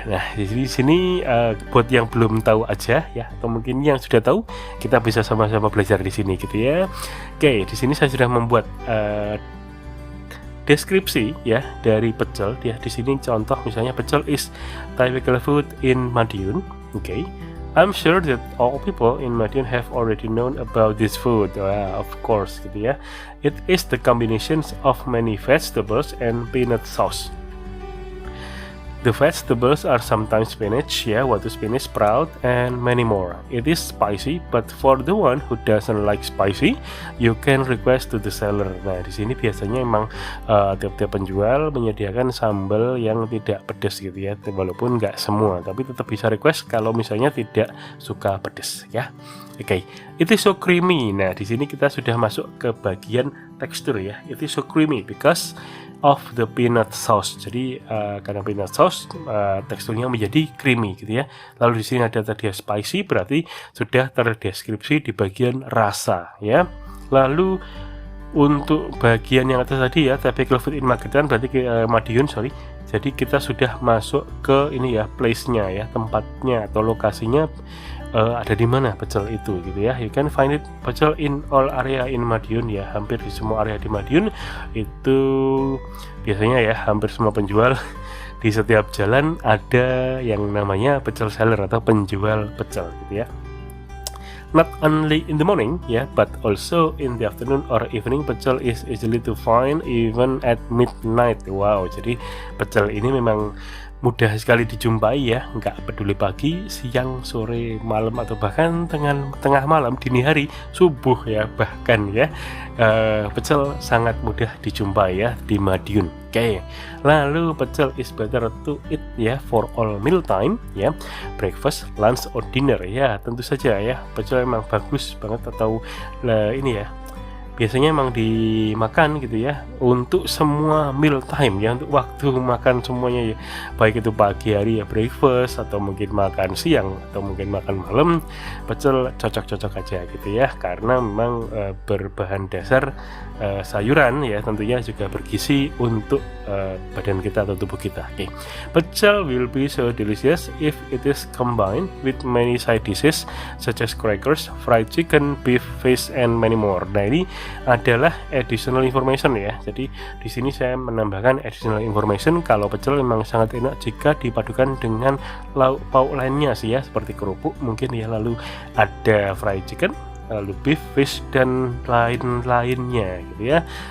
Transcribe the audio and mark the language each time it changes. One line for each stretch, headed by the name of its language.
Indonesian: Nah, di sini buat yang belum tahu aja ya, atau mungkin yang sudah tahu, kita bisa sama-sama belajar di sini gitu ya. Oke, di sini saya sudah membuat deskripsi ya dari pecel. Dia di sini contoh misalnya
English: pecel is typical food in Madiun. Okay. I'm sure that all people in Madiun have already known about this food. Of course,
Indonesian: gitu ya.
English: It is the combinations of many vegetables and peanut sauce. The vegetables are sometimes spinach, waktu spinach, sprout, and many more. It is spicy, but for the one who doesn't like spicy, you can request to the seller.
Indonesian: Nah, di sini biasanya emang tiap-tiap penjual menyediakan sambal yang tidak pedas gitu ya, walaupun nggak semua, tapi tetap bisa request kalau misalnya tidak suka pedas ya. Oke,
English: it is so creamy.
Indonesian: Nah, di sini kita sudah masuk ke bagian tekstur ya.
English: It is so creamy because of the peanut sauce.
Indonesian: Jadi karena peanut sauce teksturnya menjadi creamy gitu ya. Lalu di sini ada tadi spicy, berarti sudah terdeskripsi di bagian rasa ya. Lalu untuk bagian yang atas tadi ya,
English: typical food in Magetan,
Indonesian: berarti Madiun, sorry. Jadi kita sudah masuk ke ini ya, place-nya ya, tempatnya atau lokasinya ada di mana pecel itu gitu ya.
English: You can find it pecel in all area in Madiun ya,
Indonesian: hampir di semua area di Madiun. Itu biasanya ya hampir semua penjual di setiap jalan ada yang namanya pecel seller atau penjual pecel gitu ya.
English: Not only in the morning but also in the afternoon or evening, pecel is easily to find even at midnight.
Indonesian: Wow, jadi pecel ini memang mudah sekali dijumpai ya, nggak peduli pagi, siang, sore, malam, atau bahkan tengah malam, dini hari, subuh ya, bahkan ya, pecel sangat mudah dijumpai ya di Madiun.
English: Oke, lalu pecel is better to eat ya for all meal time ya, breakfast, lunch, or dinner ya,
Indonesian: tentu saja ya, pecel emang bagus banget atau ini ya, biasanya emang dimakan gitu ya untuk semua meal time ya, untuk waktu makan semuanya ya, baik itu pagi hari ya breakfast, atau mungkin makan siang, atau mungkin makan malam, pecel cocok-cocok aja gitu ya, karena memang berbahan dasar sayuran ya, tentunya juga bergizi untuk badan kita atau tubuh kita. Oke.
English: Pecel will be so delicious if it is combined with many side dishes such as crackers, fried chicken, beef, fish, and many more.
Indonesian: Nah, ini adalah additional information ya. Jadi di sini saya menambahkan additional information kalau pecel memang sangat enak jika dipadukan dengan lauk pauk lainnya sih ya, seperti kerupuk mungkin ya, lalu ada fried chicken, lalu beef, fish, dan lain-lainnya gitu ya.